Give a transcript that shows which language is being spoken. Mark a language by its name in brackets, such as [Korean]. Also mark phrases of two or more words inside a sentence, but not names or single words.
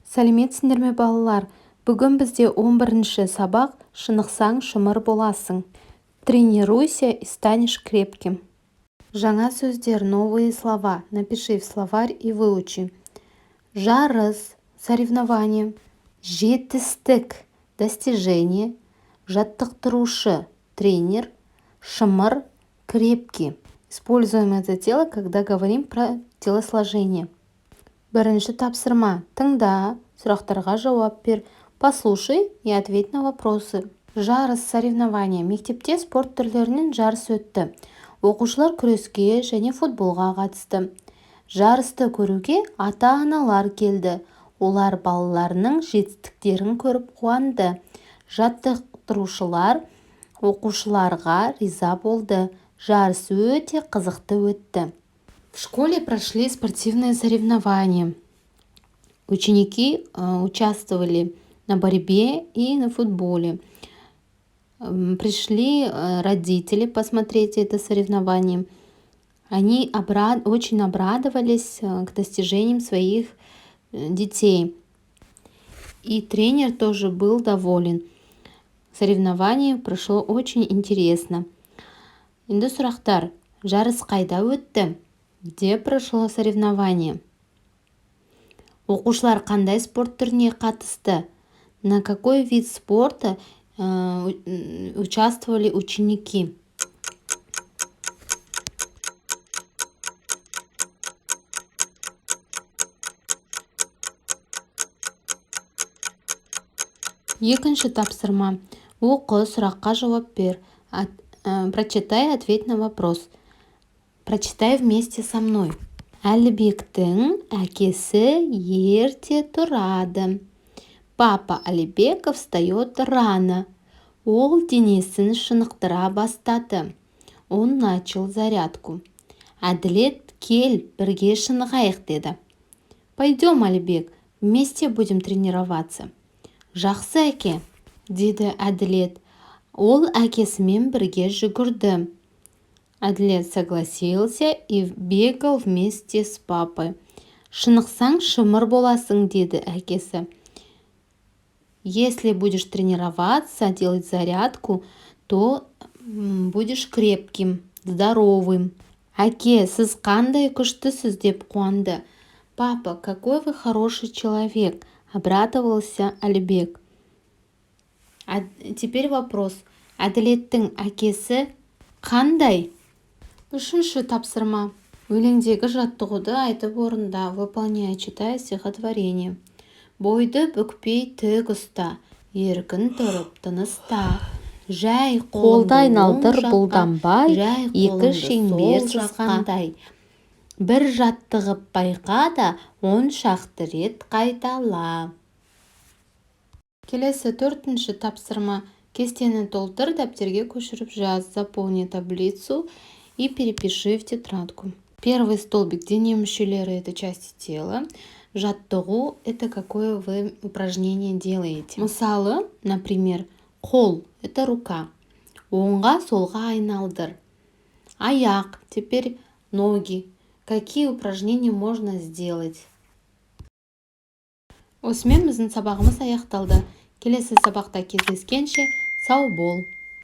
[Kazakh] Сәлеметсіңдер ме балалар? Бүгін бізде 11-ші сабақ «Шынықсаң шымыр боласың». [Russian] Тренируйся и станешь крепким. [Kazakh] Жаңа сөздер, [Russian] новые слова. Напиши в словарь и выучи. [Kazakh] Жарыс, соревнование. Жетістік, достижение. Жаттықтырушы, тренер. Шымыр, [Russian] крепкий. Используем это тело, когда говорим про телосложение. [Kazakh] Бірінші тапсырма. Тыңда, сұрақтарға жауап бер. [Russian] Послушай и ответь на вопросы. [Kazakh] Жарыс, соревнования. Мектепте спорт түрлерінен жарыс өтті. Оқушылар күреске және футболға қатысты. Жарысты көруге ата-аналар келді. Олар балаларының жетістіктерін көріп қуанды. Жаттықтырушылар оқушыларға риза болды. Жарыс өте қызықты өтті. [Russian] В школе прошли спортивные соревнования. Ученики участвовали на борьбе и на футболе. Пришли родители посмотреть это соревнование. Они очень обрадовались к достижениям своих детей. И тренер тоже был доволен. Соревнование прошло очень интересно. [Kazakh] Енді сұрақтар. Жарыс қайда өтті? [Russian] Где прошло соревнование? [Kazakh] Оқушылар қандай спорт түріне қатысты? [Russian] На какой вид спорта участвовали ученики? [Kazakh] Екінші тапсырма. Оқы, сұраққа жауап бер. [Russian] Прочитай, ответь на вопрос. Прочитай вместе со мной. [Kazakh] Әлібектің әкесі ерте тұрады. [Russian] Папа Алибеков встает рано. [Kazakh] Ол денесін шынықтыра бастады. [Russian] Он начал зарядку. [Kazakh] Әділет, кел, бірге шынығайық деді. [Russian] Пойдем, Алибек, вместе будем тренироваться. [Kazakh] Жақсы әке, деді Әділет. Ол әкесімен бірге жүгірді. [Russian] Әділет согласился и бегал вместе с папой. [Kazakh] Шынықсаң шымыр боласың, деді әкесі. [Russian] Если будешь тренироваться, делать зарядку, то будешь крепким, здоровым. [Kazakh] Әке, сіз қандай күштісіз, деп қуанды. [Russian] Папа, какой вы хороший человек, обрадовался Алибек. Теперь вопрос. [Kazakh] Әділеттің әкесі қандай? Үшінші тапсырма. Өлеңдегі жаттығуды айтып орында. [Russian] Выполняй, читай стихотворение. [Kazakh] Бойды бүкпей тік ұста, еркін тұрып тыныста. Жай қолды айналдыр бұлданбай, екі шеңбер сызғандай. Бір жаттығып байқа да, 10 шақты рет қайтала. Келесі төртінші тапсырма. Кестені толтыр, дәптерге көшіріп жаз. [Russian] Заполни таблицу и перепиши в тетрадку. Первый столбик. [Kazakh] Дене мүшелері – [Russian] это части тела. Жаттығу – это какое вы упражнение делаете. [Kazakh] Мысалы, например, қол – [Russian] это рука. [Kazakh] Оңға солға айналдыр. Аяқ. [Russian] Теперь ноги. Какие упражнения можно сделать? [Kazakh] Осымен біздің сабағымыз аяқталды. Келесі сабақта кездескенше сау бол.